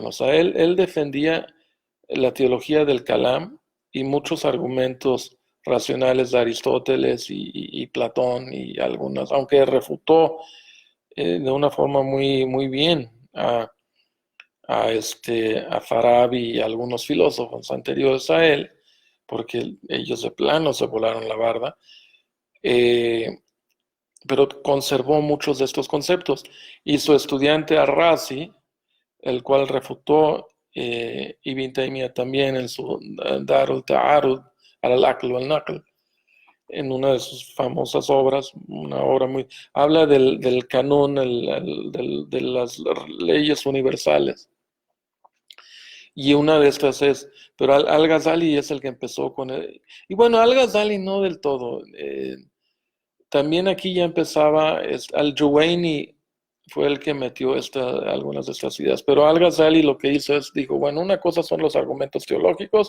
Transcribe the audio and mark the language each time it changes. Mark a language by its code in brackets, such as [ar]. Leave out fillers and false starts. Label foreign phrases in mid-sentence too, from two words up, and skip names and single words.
[es] O sea, él defendía la teología del Kalam y muchos argumentos racionales de Aristóteles y Platón y algunas, aunque refutó de una forma muy bien a Farabi y a algunos filósofos anteriores a él, porque ellos de plano se volaron la barda, eh, pero conservó muchos de estos conceptos. Y su estudiante Ar-Razi, el cual refutó Ibn Taymiyyah también en su Darul Ta'arud al-Aql wal-Naql, en una de sus famosas obras, una obra habla del canón, de las leyes universales. Y una de estas pero Al-Ghazali es el que empezó con él. Y bueno, Al-Ghazali no del todo. También aquí ya empezaba, Al-Juwayni fue el que metió algunas de estas ideas, pero Al-Ghazali lo que hizo dijo, bueno, una cosa son los argumentos teológicos,